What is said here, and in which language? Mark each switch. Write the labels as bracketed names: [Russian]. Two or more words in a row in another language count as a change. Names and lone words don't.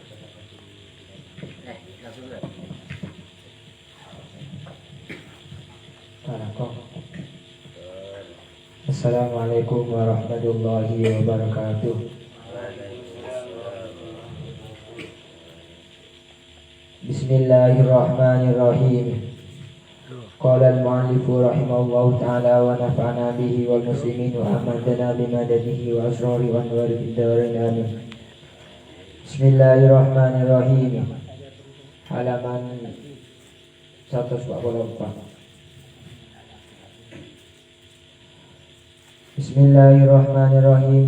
[Arabic] السلام عليكم ورحمة الله وبركاته. Bismillahirrahmanirrahim. قال المؤلف رحمه الله تعالى ونفعنا به والمسلمين وأمدنا بمدده وأسرار وأنوار في الدارين آمين. Bismillahirrahmanirrahim. [Indonesian] Halaman 144. [Arabic] Bismillahirrahmanirrahim.